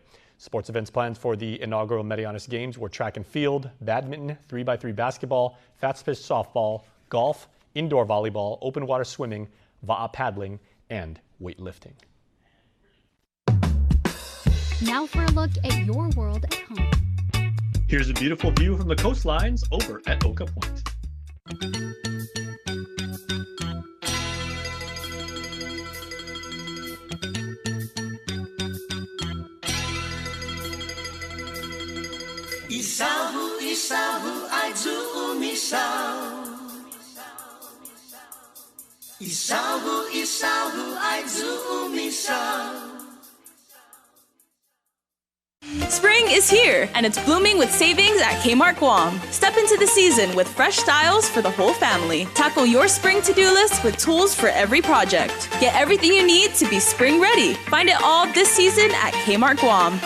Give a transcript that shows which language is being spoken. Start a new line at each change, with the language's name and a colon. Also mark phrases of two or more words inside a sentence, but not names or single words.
English: Sports events planned for the inaugural Marianas Games were track and field, badminton, 3x3 basketball, fast pitch softball, golf, indoor volleyball, open water swimming, va'a paddling, and weightlifting. Now for a look at your world at home. Here's a beautiful view from the coastlines over at Oka Point. Isahu, isahu, aizu umisau. Isahu, isahu, aizu umisau. Spring is here, and it's blooming with savings at Kmart Guam. Step into the season with fresh styles for the whole family. Tackle your spring to-do list with tools for every project. Get everything you need to be spring ready. Find it all this season at Kmart Guam.